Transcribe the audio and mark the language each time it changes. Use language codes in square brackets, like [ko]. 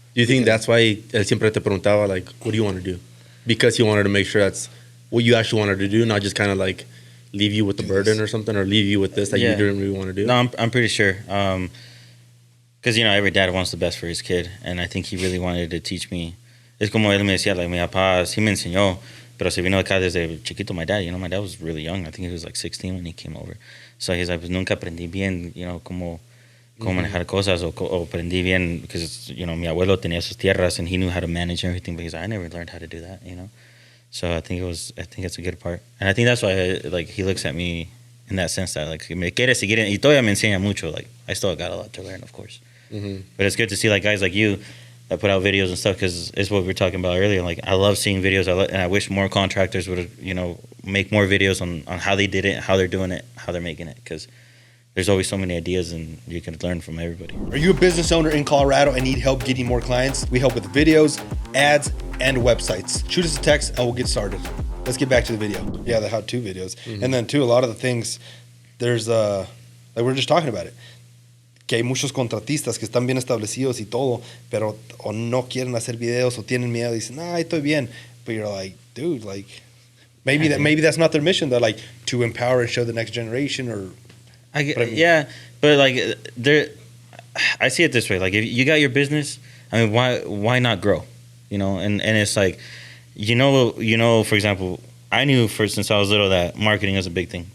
[en] Do you think that's why [es] él siempre te preguntaba, [en] like, what do you want to do? Because he wanted to make sure that's what you actually wanted to do, not just kind of like leave you with the burden or something, or leave you with this that you didn't really want to do? No, I'm pretty sure. Because, you know, every dad wants the best for his kid. And I think he really wanted to teach me. [es] Es como él me decía, like, mi papá sí me enseñó, pero se vino acá desde chiquito. [en] My dad, you know, my dad was really young. I think he was like 16 when he came over. So he's like, [es] pues nunca aprendí bien, [en] you know, [es] cómo manejar cosas o aprendí bien [en] because, you know, [es] mi abuelo tenía sus tierras [en] and he knew how to manage everything, but he's like, I never learned how to do that, you know. So I think it's a good part. And I think that's why, like, he looks at me in that sense that, like, [es] me quiere seguir. Y todavía me enseña mucho. [en] Like, I still got a lot to learn, of course. But it's good to see, like, guys like you that put out videos and stuff because it's what we were talking about earlier. Like, I love seeing videos. And I wish more contractors would, you know, make more videos on how they did it, how they're doing it, how they're making it. Because there's always so many ideas and you can learn from everybody. Are you a business owner in Colorado and need help getting more clients? We help with videos, ads, and websites. Shoot us a text and we'll get started. Let's get back to the video. Yeah, the how-to videos. And then too, a lot of the things, there's, like we were just talking about it, [es] que hay muchos contratistas que están bien establecidos y todo, pero o no quieren hacer videos o tienen miedo y dicen, estoy bien. [en] But you're like, dude, like, maybe that's not their mission. They're like, to empower and show the next generation or... Yeah, but like I see it this way. Like if you got your business, I mean, why not grow? You know, and it's like, you know, for example, I knew since I was little that marketing is a big thing.